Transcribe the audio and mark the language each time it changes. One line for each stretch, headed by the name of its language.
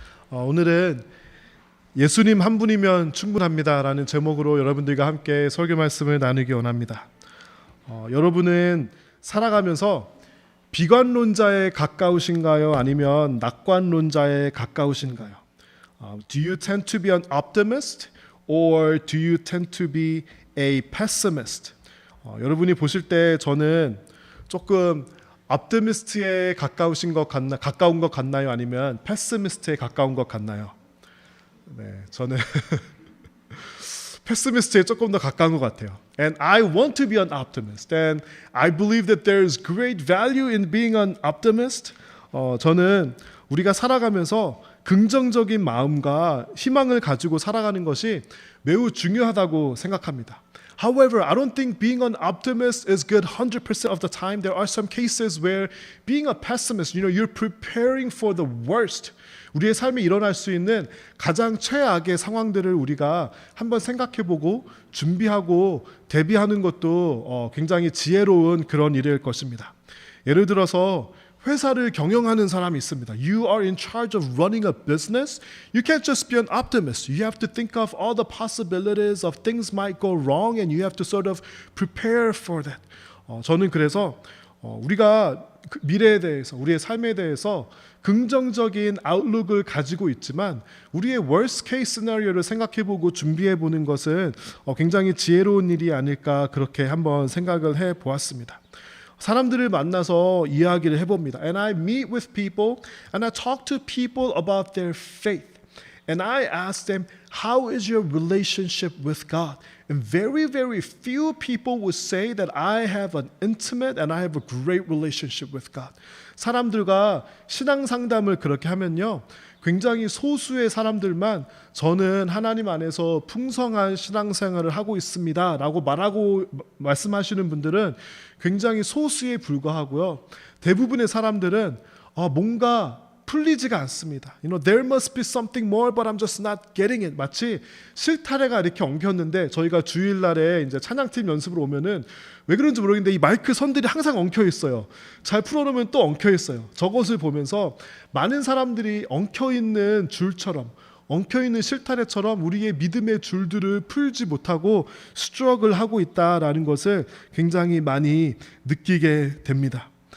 Korean: 오늘은 예수님 한 분이면 충분합니다라는 제목으로 여러분들과 함께 설교 말씀을 나누기 원합니다. 여러분은 살아가면서 비관론자에 가까우신가요? 아니면 낙관론자에 가까우신가요?
English: Do you tend to be an optimist or do you tend to be a pessimist?
Korean: 여러분이 보실 때 저는 조금 optimist에 가까운 것 같나요? 아니면 pessimist에 가까운 것 같나요? 네, 저는 pessimist에 조금 더 가까운 것 같아요.
English: And I want to be an optimist, and I believe that there is great value in being an optimist.
Korean: 저는 우리가 살아가면서 긍정적인 마음과 희망을 가지고 살아가는 것이 매우 중요하다고 생각합니다.
English: However, I don't think being an optimist is good 100% of the time. There are some cases where being a pessimist, you're preparing for the worst.
Korean: 우리의 삶에 일어날 수 있는 가장 최악의 상황들을 우리가 한번 생각해보고 준비하고 대비하는 것도 굉장히 지혜로운 그런 일일 것입니다. 예를 들어서 회사를 경영하는 사람이 있습니다.
English: You are in charge of running a business. You can't just be an optimist. You have to think of all the possibilities of things might go wrong and you have to sort of prepare for that.
Korean: 저는 그래서 우리가 미래에 대해서 우리의 삶에 대해서 긍정적인 아웃룩을 가지고 있지만 우리의
English: worst case scenario
Korean: 를 생각해보고 준비해보는 것은 굉장히 지혜로운 일이 아닐까 그렇게 한번 생각을 해보았습니다. 사람들을 만나서 이야기를 해봅니다.
English: And I meet with people and I talk to people about their faith. And I ask them, how is your relationship with God? And very, very few people would say that I have an intimate and I have a great relationship with God.
Korean: 사람들과 신앙 상담을 그렇게 하면요. 굉장히 소수의 사람들만 저는 하나님 안에서 풍성한 신앙생활을 하고 있습니다 라고 말씀하시는 분들은 굉장히 소수에 불과하고요. 대부분의 사람들은 뭔가 풀리지가 않습니다.
English: There must be something more, but I'm just not getting it.
Korean: 마치 실타래가 이렇게 엉켰는데 저희가 주일날에 이제 찬양팀 연습을 오면은 왜 그런지 모르겠는데 이 마이크 선들이 항상 엉켜 있어요. 잘 풀어놓으면 또 엉켜 있어요. 저것을 보면서 많은 사람들이 엉켜 있는 줄처럼 엉켜 있는 실타래처럼 우리의 믿음의 줄들을 풀지 못하고 스트러글 하고 있다라는 것을 굉장히 많이 느끼게 됩니다.